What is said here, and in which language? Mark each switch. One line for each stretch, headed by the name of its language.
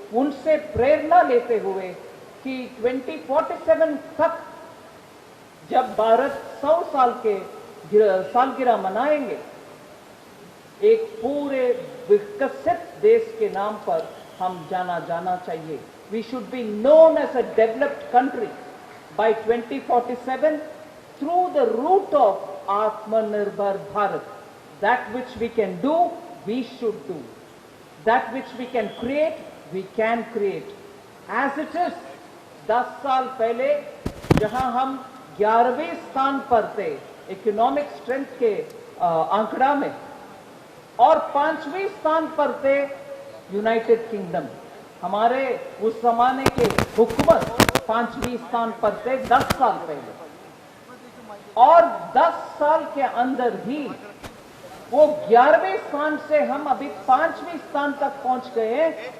Hindi: उनसे प्रेरणा लेते हुए कि 2047 तक जब भारत 100 साल के सालगिरह मनाएंगे, एक पूरे विकसित देश के नाम पर हम जाना चाहिए.
English: We should be known as a developed country by 2047 through the route of Atmanirbhar Bharat. That which we can do, we should do. That which we can create, we can create. As it is,
Hindi: 10 साल पहले जहां हम 11वें स्थान पर थे economic strength के आंकड़ा में, और 5वें स्थान पर थे यूनाइटेड किंगडम. हमारे उस जमाने के हुकूमत 5वें स्थान पर थे 10 साल पहले, और 10 साल के अंदर ही वो 11वें स्थान से हम अभी 5वें स्थान तक पहुंच गए हैं.